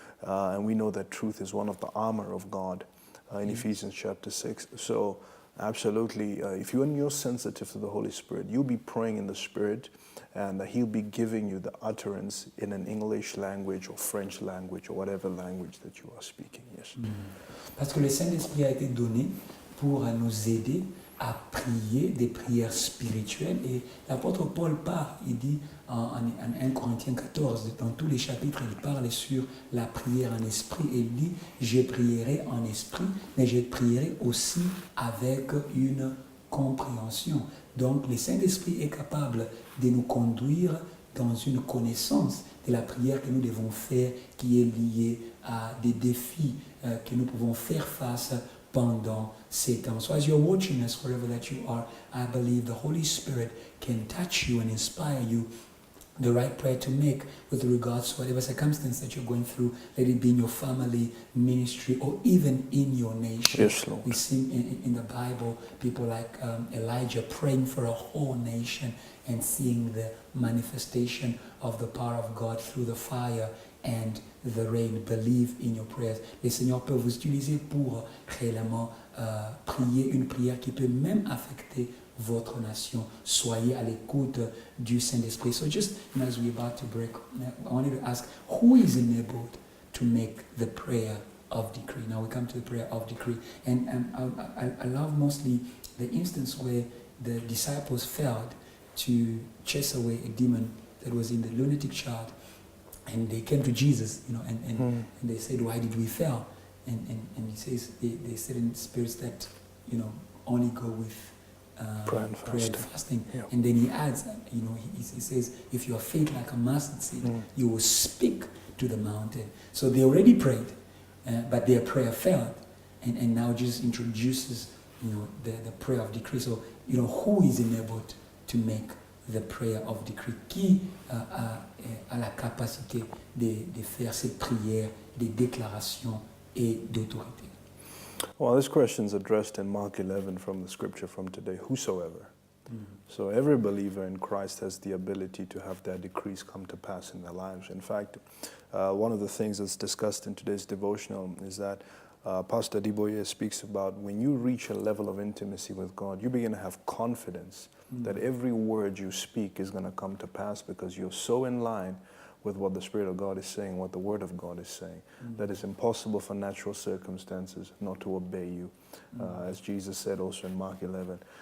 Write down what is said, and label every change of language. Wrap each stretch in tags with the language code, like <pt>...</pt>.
<en>And we know that truth is one of the armor of God in Ephesians chapter 6. So, absolutely, if you're sensitive to the Holy Spirit, you'll be praying in the Spirit, and He'll be giving you the utterance in an English language or French language or whatever language that you are speaking. Yes.</en> <fr>Parce que le Saint-Esprit a été donné pour nous aider à prier des prières spirituelles. Et l'apôtre Paul parle, il dit en 1 Corinthiens 14, dans tous les chapitres, il parle sur la prière en esprit. Et il dit, je prierai en esprit, mais je prierai aussi avec une compréhension. Donc le Saint-Esprit est capable de nous conduire dans une connaissance de la prière que nous devons faire, qui est liée à des défis que nous pouvons faire face pendant ces temps.</fr> <en>So as you're watching us, wherever that you are, I believe the Holy Spirit can touch you and inspire you the right prayer to make with regards to whatever circumstance that you're going through, let it be in your family, ministry, or even in your nation. Yes, Lord. We see in the Bible people like Elijah praying for a whole nation and seeing the manifestation of the power of God through the fire and the rain. Believe in your prayers.</en> <fr>Le Seigneur peut vous utiliser pour réellement prier une prière qui peut même affecter votre nation. Soyez à l'écoute du Saint-Esprit.</fr> <en>So just as we're about to break, I wanted to ask, who is enabled to make the prayer of decree? Now we come to the prayer of decree. And I love mostly the instance where the disciples failed to chase away a demon that was in the lunatic child. And they came to Jesus, and they said, why did we fail? And he says, they said in spirits that, only go with prayer and fasting. Yeah. And then he adds, he says, if you are faith like a mustard seed, you will speak to the mountain. So they already prayed, but their prayer failed. And now Jesus introduces, the prayer of decree. So, who is enabled to make the prayer of decree?</en> <fr>Qui a la capacité de faire cette prière de déclaration et d'autorité?</fr> <en>Well, this question is addressed in Mark 11 from the scripture from today, whosoever. So every believer in Christ has the ability to have their decrees come to pass in their lives. In fact, one of the things that's discussed in today's devotional is that Pastor Diboye speaks about when you reach a level of intimacy with God, you begin to have confidence that every word you speak is going to come to pass because you're so in line with what the Spirit of God is saying, what the Word of God is saying, that it's impossible for natural circumstances not to obey you, as Jesus said also in Mark 11.</en>